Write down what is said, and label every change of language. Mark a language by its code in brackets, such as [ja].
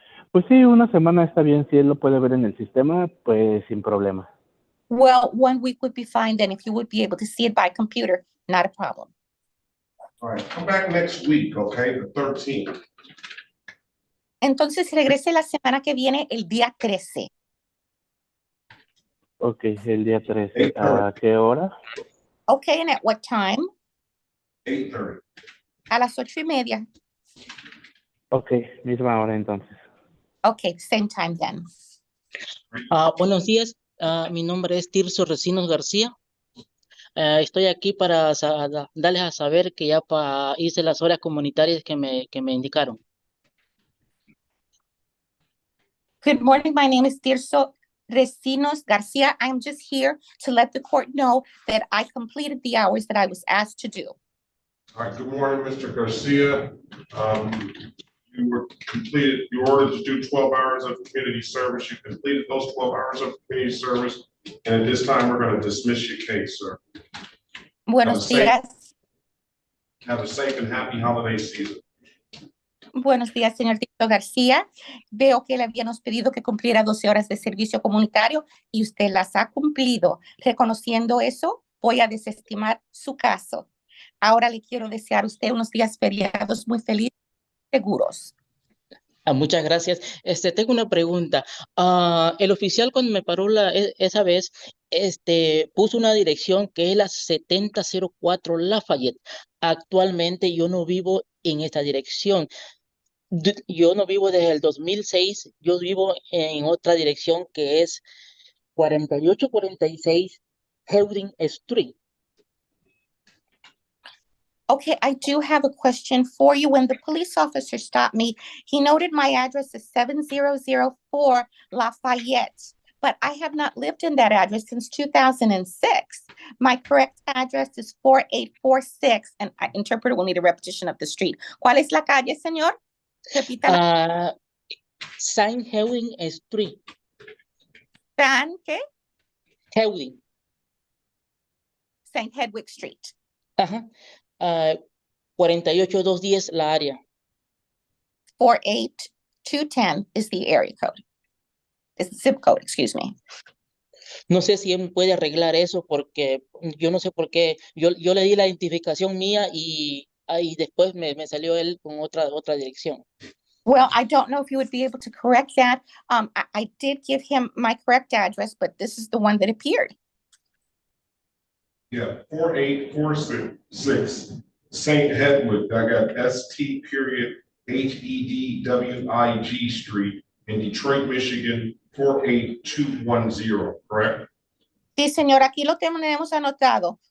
[es] Pues sí, una semana está bien. Si él lo puede ver en el sistema, pues sin problema. [en] Well, 1 week would be fine then if you would be able to see it by computer, not a problem. All right, come back next week, okay, the 13th. [es] Entonces regrese la semana que viene, el día 13. Ok, el día 13. ¿A qué hora? [en] Okay, and at what time? 8:30. [es] A las 8:30. Ok, misma hora entonces. [en] Okay, same time then. [es] Buenos días, mi nombre es Tirso Recinos García. Estoy aquí para darles a saber que ya hice las horas comunitarias que me indicaron. [en] Good morning, my name is Tirso Recinos Garcia. I'm just here to let the court know that I completed the hours that I was asked to do. All right, good morning, Mr. Garcia. You were completed, you ordered to do 12 hours of community service. You completed those 12 hours of community service. And at this time, we're going to dismiss your case, sir. [es] Buenos días. [en] Have a safe and happy holiday season. [es] Buenos días, señor Tirso García. Veo que le habíamos pedido que cumpliera 12 horas de servicio comunitario y usted las ha cumplido. Reconociendo eso, voy a desestimar su caso. Ahora le quiero desear a usted unos días feriados muy felices. Seguros. Muchas gracias. Tengo una pregunta. El oficial cuando me paró esa vez, puso una dirección que es la 7004 Lafayette. Actualmente yo no vivo en esta dirección. Yo no vivo desde el 2006. Yo vivo en otra dirección que es 4846 Hewden Street. [en] Okay, I do have a question for you. When the police officer stopped me, he noted my address is 7004 Lafayette, but I have not lived in that address since 2006. My correct address is 4846, and I interpreter will need a repetition of the street. [es] ¿Cuál es la calle, señor? Repítala. [en] Saint Hewden Street. [es] ¿San qué? [en] Hewden. St. Hedwig Street. [es] Ajá. 48210 la área. [en] 48210 is the area code. Is the zip code, excuse me. [es] No sé si él puede arreglar eso porque yo no sé por qué. Yo le di la identificación mía y después me salió él con otra dirección. [en] Well, I don't know if you would be able to correct that. I did give him my correct address, but this is the one that appeared. Yeah, 4846 St. Hedwig. I got ST.HEDWIG Street in Detroit, Michigan, 48210, correct? [es] Sí, señor, aquí lo tenemos anotado.